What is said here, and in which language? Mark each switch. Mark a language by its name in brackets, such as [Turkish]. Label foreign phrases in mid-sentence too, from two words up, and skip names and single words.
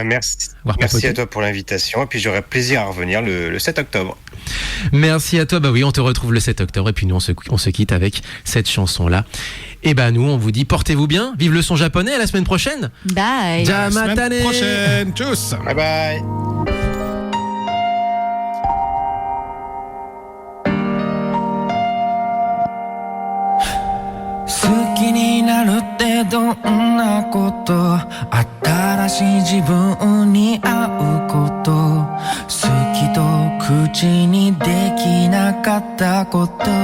[French] Merci à toi pour l'invitation et puis j'aurai plaisir à revenir le 7 octobre. Merci à toi, on te retrouve le 7 octobre et puis nous on se quitte avec cette chanson là. Et nous on vous dit portez-vous bien, vive le son japonais, à la semaine prochaine. [English] Bye. [Japanese] Jamatane. [French] La semaine prochaine, tchuss. [English] Bye bye. [Japanese] 好きになるってどんなこと、新しい自分に会うこと、好きと口にできなかったこと、